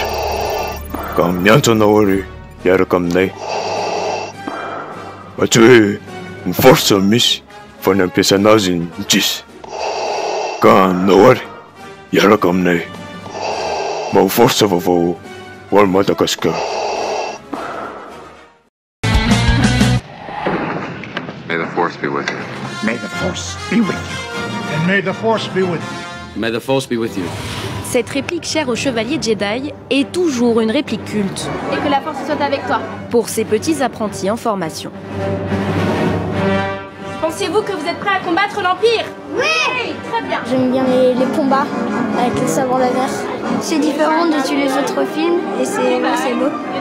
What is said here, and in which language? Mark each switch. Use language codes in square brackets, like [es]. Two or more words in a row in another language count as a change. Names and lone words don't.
[mg] Ka miantso anao ary miaraka aminay. Tsy hoe ny force misy fa ny ampiasana azy ny tsisy. Ka anao ary miaraka aminay. Maho force vaovao ho an'i Madagasikara. [en] May the force be with you. May the force be with you. And may the force be with you. May the force be with you. [fr] Cette réplique chère aux chevaliers Jedi est toujours une réplique culte. Et que la force soit avec toi. Pour ces petits apprentis en formation. Pensez-vous que vous êtes prêts à combattre l'Empire? Oui, très bien. J'aime bien les combats avec les sabres laser. C'est différent de tous les autres films et c'est beau.